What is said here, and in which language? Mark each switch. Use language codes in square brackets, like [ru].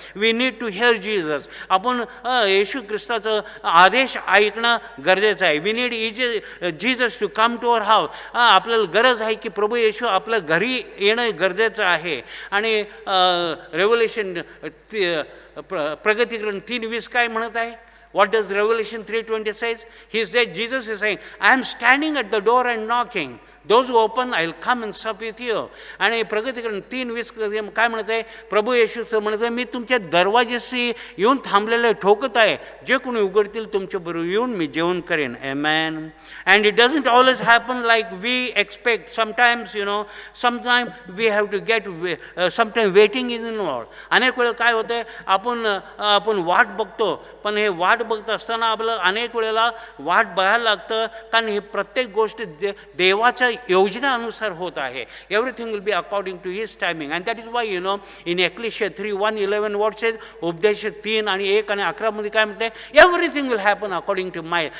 [en] We need to hear Jesus. [mr] आपण येशू ख्रिस्ताचं आदेश ऐकणं गरजेचं आहे. [en] We need Jesus to come to our house. [mr] आपल्याला गरज आहे की प्रभू येशू आपल्या घरी येणं गरजेचं आहे. आणि रेव्होल्यूशन प्रगतीकरण 3:20 काय म्हणत आहे? [en] What does Revelation 3:20 says? He said, Jesus is saying, I am standing at the door and knocking. Those who open, I will come and sup with you. [mr] आणि प्रगतीकरण 3:20 काय म्हणत आहे? प्रभू येशूचं म्हणत आहे, मी तुमच्या दरवाजाशी येऊन थांबलेले ठोकत आहे. जे कोणी उघडतील तुमच्याबरोबर येऊन मी जेवण करेन. [en] Amen. And it doesn't always happen like we expect. Sometimes, sometimes we have to get, sometimes waiting is involved. [mr] अनेक वेळेला काय होतं, आपण वाट बघतो, पण हे वाट बघत असताना आपल्याला अनेक वेळेला वाट बघायला लागतं. कारण हे प्रत्येक गोष्ट देवाच्या योजनेनुसार होत आहे. [en] Everything will be according to his timing. And that is why in Ecclesia 3:1-11 what says, [mr] उपदेश 3 आणि 1 आणि 11 मध्ये काय म्हणते, [en] Everything will happen according to my.